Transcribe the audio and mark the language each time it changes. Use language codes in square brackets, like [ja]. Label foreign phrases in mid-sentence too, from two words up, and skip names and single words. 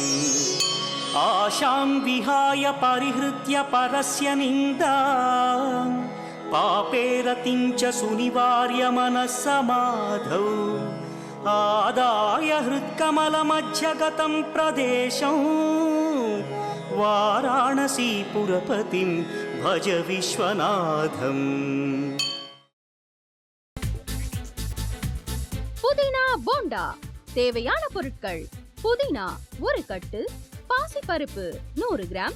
[sa] आशां विहाय परिहृत्य परस्य निन्दां पापेरतिं च सुनिवार्य मनस्समाधौ आदाय हृत्कमलमध्यगतं प्रदेशं वाराणसीपुरपतिं भज विश्वनाथम् [ta] புதினா போண்டா தேவையான பொருட்கள்: புதினா 1 கட்டு, பாசிப்பருப்பு 100 கிராம்,